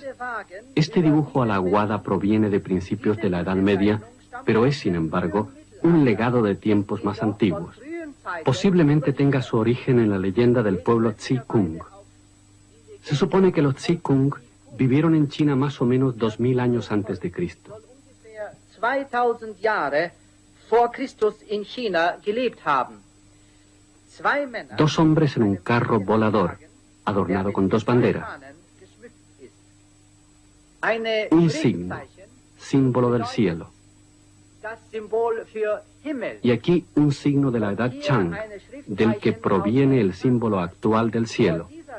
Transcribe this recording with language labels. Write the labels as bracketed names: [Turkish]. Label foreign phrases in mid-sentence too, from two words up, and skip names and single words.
[Spanish] Este dibujo a la aguada proviene de principios de la Edad Media, pero es, sin embargo, un legado de tiempos más antiguos. Posiblemente tenga su origen en la leyenda del pueblo Tsi Kung. Se supone que los Tsi Kung vivieron en China más o menos 2000 años antes de Cristo. [German] 2000 Jahre vor Christus in China gelebt haben. [Spanish] 2 hombres en un carro volador, adornado con 2 banderas. Un signo, símbolo del cielo. Y aquí un signo de la edad Chang, del que proviene el símbolo actual del cielo.